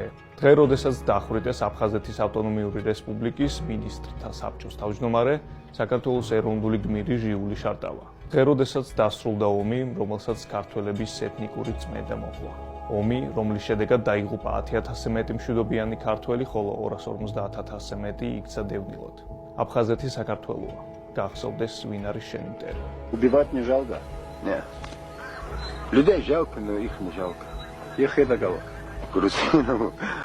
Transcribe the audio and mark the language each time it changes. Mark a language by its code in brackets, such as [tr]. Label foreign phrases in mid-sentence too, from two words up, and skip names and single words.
[ka] დღე, როდესაც დახვრიტეს აფხაზეთის ავტონომიური რესპუბლიკის მინისტრთა საბჭოს თავმჯდომარე, საქართველოს ეროვნული გმირი ჟიული შარტავა. დღე, როდესაც დასრულდა ომი, რომელსაც ქართველების ეთნიკური წმენდა მოჰყვა. ომი, რომლის შედეგად დაიღუპა 10,000-ზე მეტი მშვიდობიანი ქართველი, ხოლო 250,000-ზე მეტი იქცა დევნილად. აფხაზეთი საქართველოა. გახსოვდეს ვინ არის შენი მტერი. [ru] Убивать не жалко? Нет. Людей жалко, но их не жалко. Их это кого? Грузинов.